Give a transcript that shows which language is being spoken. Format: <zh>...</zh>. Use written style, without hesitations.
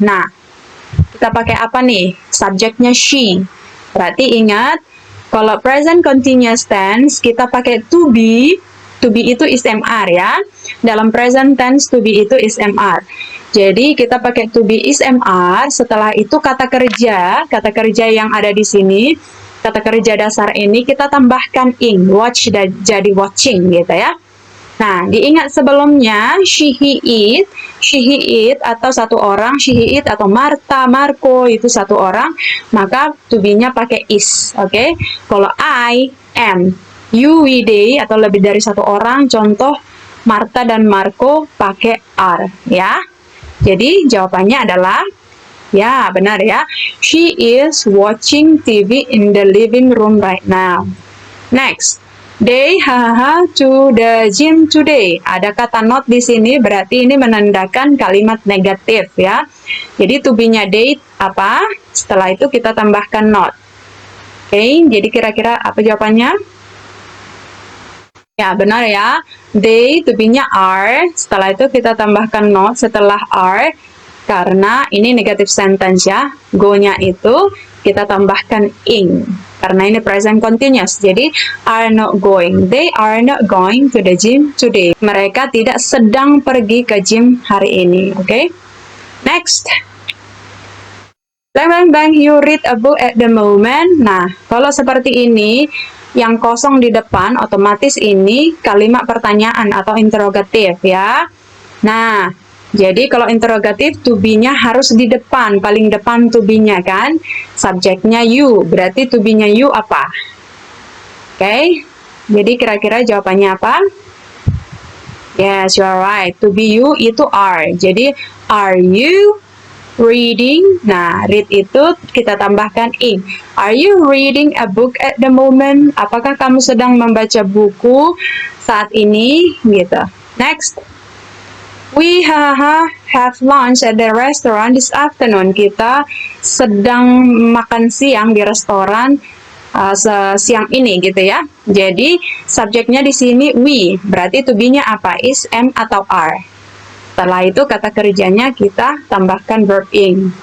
<id>Nah, kita pakai apa nih? Subjeknya she. Berarti ingat, kalau present continuous tense, kita pakai to be. To be itu is MR ya. Dalam present tense, to be itu is MR. Jadi, kita pakai to be is MR. Setelah itu kata kerja yang ada di sini, kata kerja dasar ini kita tambahkan ing. Watch jadi watching gitu ya. Nah, diingat sebelumnya, she, he, it, atau satu orang, she, he, it, atau Marta, Marco, itu satu orang, maka to be-nya pakai is, oke? Okay? Kalau I, am, you, we, they, atau lebih dari satu orang, contoh Marta dan Marco pakai are, ya. Jadi, jawabannya adalah, ya, benar ya.</id> <en>She is watching TV in the living room right now. Next. They to the gym today.</en> <id>Ada kata not di sini, berarti ini menandakan kalimat negatif ya. Jadi to be-nya they apa? Setelah itu kita tambahkan not. Oke, jadi kira-kira apa jawabannya? Ya, benar ya. They to be-nya are. Setelah itu kita tambahkan not setelah are. Karena ini negative sentence ya. Go-nya itu kita tambahkan ing. Karena ini present continuous, jadi are not going. They are not going to the gym today. Mereka tidak sedang pergi ke gym hari ini.</id> <en>Oke? Okay? Next. Bang, you read a book at the moment.</en> <id>Nah, kalau seperti ini, yang kosong di depan, otomatis ini kalimat pertanyaan atau interrogatif ya. Nah, jadi kalau interrogatif to be-nya harus di depan, paling depan to be-nya kan. Subjeknya you, berarti to be-nya you apa? Oke, okay? Jadi kira-kira jawabannya apa?</id> <en>Yes, you are right.</en> <id>To be you itu are. Jadi</id> <en>are you reading?</en> <id>Nah, read itu kita tambahkan ing.</id> <en>Are you reading a book at the moment?</en> <id>Apakah kamu sedang membaca buku saat ini? Gitu. Next.</id> <en>We have lunch at the restaurant this afternoon.</en> <id>Kita sedang makan siang di restoran siang ini gitu ya. Jadi subjeknya di sini we. Berarti to be-nya apa? Is, am, atau are. Setelah itu kata kerjanya kita tambahkan verb ing.</id>